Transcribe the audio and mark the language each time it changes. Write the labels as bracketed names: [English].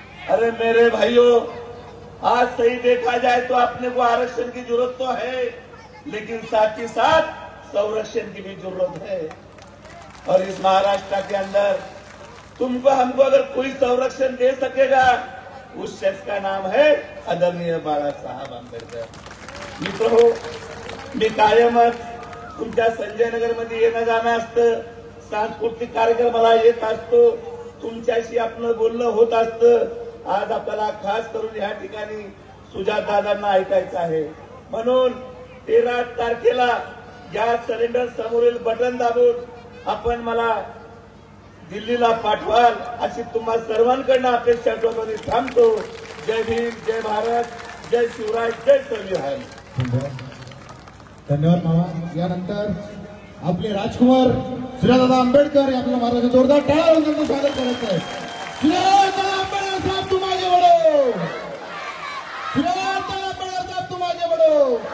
[Hindi] अरे मेरे भाइयों, आज सही देखा जाए तो अपने को आरक्षण की जरूरत तो है, लेकिन साथ ही साथ संरक्षण की भी जरूरत है। और इस महाराष्ट्र के अंदर तुमको हमको अगर कोई संरक्षण दे सकेगा, उस शख्स का नाम है आदरणीय बाळासाहेब आंबेडकर। [Marathi] मित्रो, मी कायमच तुमच्या संजय नगर मध्ये येणं जाणं असतं, सांस्कृतिक कार्यक्रमाला येत असतो, तुमच्याशी आपलं बोलणं होत असतं। आज आपल्याला खास करून या ठिकाणी सुजात दादांना ऐकायचं आहे, म्हणून 13 तारखेला गॅस सिलेंडर समोरील बटन दाबून आपण मला दिल्लीला पाठवाल अशी तुम्हा सर्वांकडनं अपेक्षा ठेवतो आणि थांबतो। जय भीम, जय भारत, जय शिवराय, जय संविधान। धन्यवाद मामा। यानंतर आपले राजकुमार सुजातदादा आंबेडकर आपल्या महाराज जोरदार टाळ्या वाजवून त्यांचं स्वागत करायचं आहे। सुजातदादा आंबेडकर साहेब [Hindi] तुम आगे बढ़ो, सुजातदादा आंबेडकर साहेब तुम आगे बढ़ो।